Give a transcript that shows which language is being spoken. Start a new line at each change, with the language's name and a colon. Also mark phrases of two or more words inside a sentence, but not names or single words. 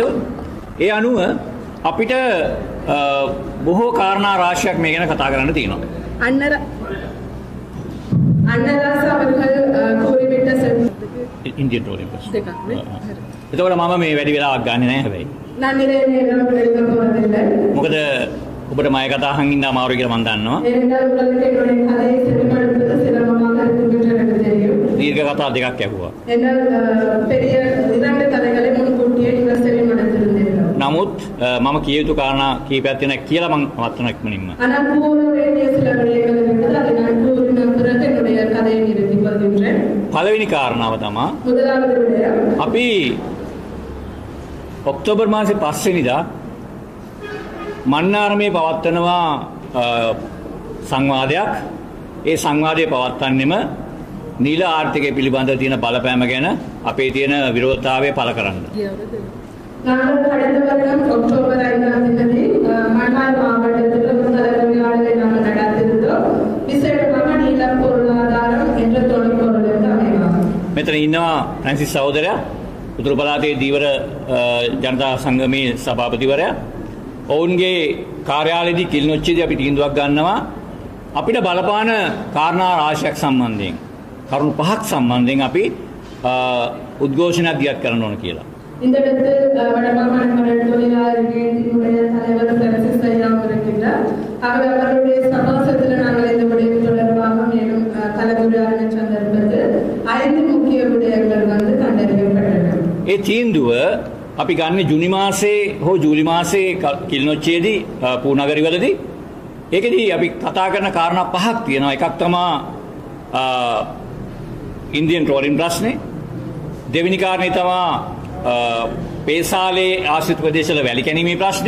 Sinhala: ඒ අනුව අපිට බොහෝ කාරණා රාශියක් මේ ගැන කතා කරන්න තියෙනවා.
Tamil: අන්නදාස அவர்கள் கூறிவிட்ட
English: Indian trolling
Sinhala: ප්‍රශ්න. එතකොට මම මේ වැඩි වෙලාවක් ගන්නෙ නැහැ හැබැයි.
Tamil: நான் நிறைய நேரம் எடுக்க போவதில்லை.
Sinhala: මොකද ඔබට මම කතා අහන් ඉඳලා අමාරුයි කියලා මම දන්නවා.
Tamil: ஏனென்றால் உங்களுக்கு என்னுடைய கதையை செவிமடுப்பது சிரமமாக இருக்கும் என்று எனக்கு தெரியும்.
Sinhala: දීර්ඝ කතා දෙකක් ඇහුවා.
Tamil: என்னால் பெரிய 2 கதைகளை முன்கூட்டியே நீங்கள் செவிமடுத்திருந்தீர்கள்.
Sinhala: නමුත් මම කිය යුතු කාරණා කීපයක් තියෙනවා කියලා මම වත්තුණා ඉක්මනින්ම.
Tamil: ஆனால் கூற வேண்டிய சில விடயங்கள் இருக்கிறது. அதை நான் கூறின பிறகு என்னுடைய கதையை நிறுத்திக் கொள்கின்றேன்.
Sinhala: පළවෙනි කාරණාව තමයි
Tamil: முதலாவது விடயம்,
Sinhala: අපි ඔක්තෝබර් මාසේ 5 වෙනිදා මන්නාරමේ පවත්වනවා සංවාදයක්. ඒ සංවාදය පවත්වන්නෙම නිල ආර්ථිකය පිළිබඳව තියෙන බලපෑම ගැන අපේ තියෙන විරෝධතාවය පළ කරන්න.
Tamil: நாங்கள் கடந்த வருடம் அக்டோபர் 5ஆம் தேதி மன்னார் மாவட்டத்தில் தலைமை கலந்துரையாடலை நாங்கள் நடத்திருந்தோம். விசேடமாக நீலம் பொருளாதாரம் என்ற தொழிற்பொருளுக்கு அமைவாகும்.
Sinhala: මෙතන ඉන්නවා ෆ්‍රැන්සිස් සහෝදරයා උතුරු පළාතේ දීවර ජනතා සංගමේ සභාපතිවරයා. ඔවුන්ගේ කාර්යාලයේදී කිලිනොච්චේදී අපි තීන්දුවක් ගන්නවා අපිට බලපාන කාරණා රාශියක් සම්බන්ධයෙන් කරුණු 5ක් සම්බන්ධයෙන් අපි උද්ඝෝෂණයක් දියත් කරන්න ඕන කියලා.
Tamil: இந்த இடத்தில் வடமாகாண கடல் தொழிலாளர் இணையத்தினுடைய தலைவர் பிரான்சிஸ் ஐயா இருக்கின்றார். ஆகவே அவருடைய சமாசத்தில் நாங்கள் இந்த விடயம் தொடர்பாக மேலும் கலந்துரையாடின சந்தர்ப்பத்தில் 5 முக்கிய விடயங்கள் கண்டறியப்பட்டன.
Sinhala: ඒ තීන්දුව අපි ගන්න ජුනි මාසේ හෝ ජූලි මාසේ කිලිනොච්චේදී පූනගරිවලදී ඒකෙදී අපි කතා කරන කාරණා 5ක් තියෙනවා. එකක් තමයි
English: Indian trawlin
Sinhala: ප්‍රශ්නේ. දෙවෙනි කාරණේ තමයි පේසාලේ ආශ්‍රිත ප්‍රදේශවල වැලි කැණීමේ ප්‍රශ්නේ.